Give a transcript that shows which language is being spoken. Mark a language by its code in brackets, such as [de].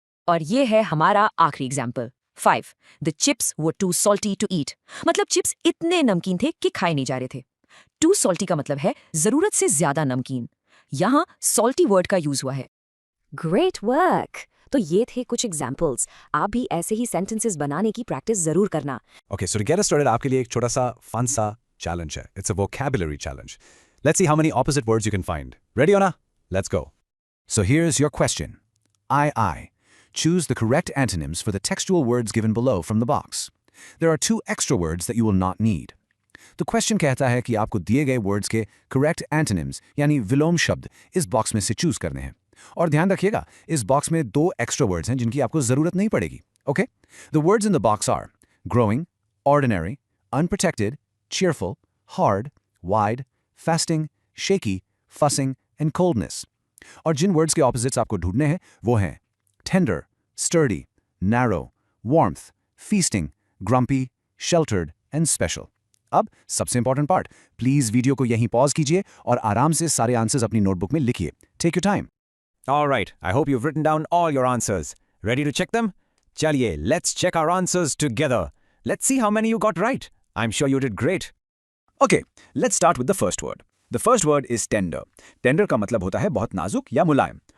[hi] और ये है हमारा आखिरी example. 5, [en] The chips were too salty to eat. [hi] मतलब चिप्स इतने नमकीन थे कि खाए नहीं जा रहे थे। टू सॉल्टी का मतलब है जरूरत से ज्यादा नमकीन। यहाँ सॉल्टी वर्ड का यूज हुआ है। [en] Great work. [hi] तो ये थे कुछ एग्जाम्पल्स। आप भी ऐसे ही सेंटेंसेस बनाने की प्रैक्टिस जरूर करना। [en] Okay, so to get us started, [hi] आपके लिए एक छोटा सा fun सा challenge है. [en] It's a vocabulary challenge. Let's see how many opposite words you can find. Ready, Ona? Let's go. So here's your question. I. Choose the correct antonyms for the textual words given below from the box. There are 2 extra words that you will not need. [hi] तो question कहता है कि आपको दिए गए words के correct antonyms यानी विलोम शब्द इस बॉक्स में से चूज करने हैं। और ध्यान रखिएगा, इस बॉक्स में 2 एक्स्ट्रा वर्ड्स हैं जिनकी आपको जरूरत नहीं पड़ेगी। [en] Okay, the words in the box are growing, ordinary, unprotected, cheerful, hard, wide, fasting, shaky, fussing and coldness. [hi] और जिन वर्ड्स के ऑपोजिट्स आपको ढूंढने हैं वो हैं tender, sturdy, narrow, warmth, feasting, grumpy, sheltered and special. अब सबसे इंपॉर्टेंट पार्ट, प्लीज वीडियो को यहीं पॉज कीजिए और आराम से सारे आंसर्स अपनी नोटबुक में लिखिए। [en] Take your time. All right, I hope you've written down all your answers. Ready to check them? Chaliye, let's check our answers together. Let's see how many you got right. I'm sure you did great. Okay, let's start with the first word. The first word is tender. [hi] Tender का मतलब होता है बहुत नाजुक या मुलायम.